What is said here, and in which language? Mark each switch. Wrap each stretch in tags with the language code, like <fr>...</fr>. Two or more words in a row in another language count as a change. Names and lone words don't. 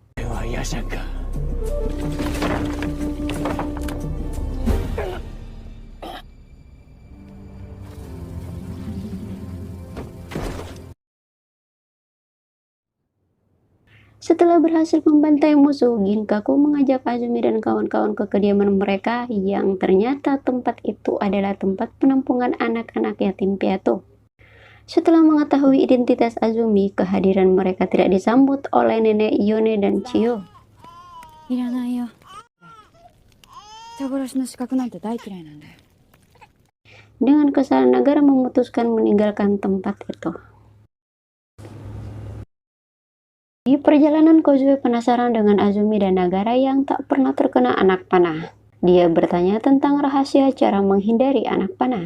<id>Setelah berhasil membantai musuh, Ginkaku mengajak Azumi dan kawan-kawan ke kediaman mereka yang ternyata tempat itu adalah tempat penampungan anak-anak yatim piatu. Setelah mengetahui identitas Azumi, kehadiran mereka tidak disambut oleh nenek Ione dan Chiyo.</id> <ja>いらないよ人殺しの資格なんて大嫌いなんだよ</ja> <id>Dengan kesal, Nagara memutuskan meninggalkan tempat itu. Di perjalanan, Kozue penasaran dengan Azumi dan Nagara yang tak pernah terkena anak panah. Dia bertanya tentang rahasia cara menghindari anak panah.</id>